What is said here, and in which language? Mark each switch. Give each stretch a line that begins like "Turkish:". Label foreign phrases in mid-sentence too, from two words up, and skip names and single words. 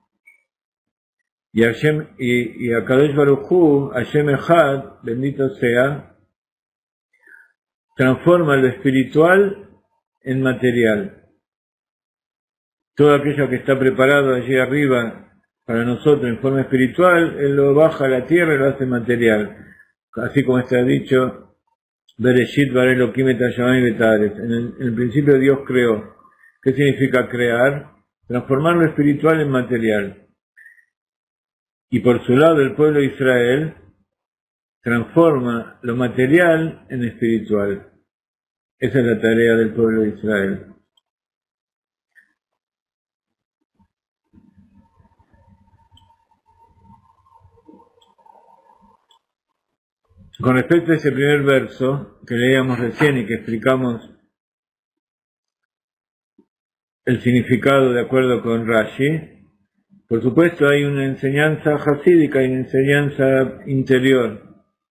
Hebrew: Y הקדוש ברוך הוא, השם אחד,
Spanish: bendito sea, transforma lo espiritual en material. Todo aquello que está preparado allí arriba para nosotros en forma espiritual, Él lo baja a la tierra y lo hace material. Así como está dicho,
Hebrew: בראשית ברא אלקים את השמים ואת הארץ.
Spanish: En el principio Dios creó. ¿Qué significa crear? Transformar lo espiritual en material. Y por su lado el pueblo de Israel transforma lo material en espiritual. Esa es la tarea del pueblo de Israel. Con respecto a ese primer verso que leíamos recién y que explicamos el significado de acuerdo con Rashi, por supuesto hay una enseñanza hasídica y una enseñanza interior.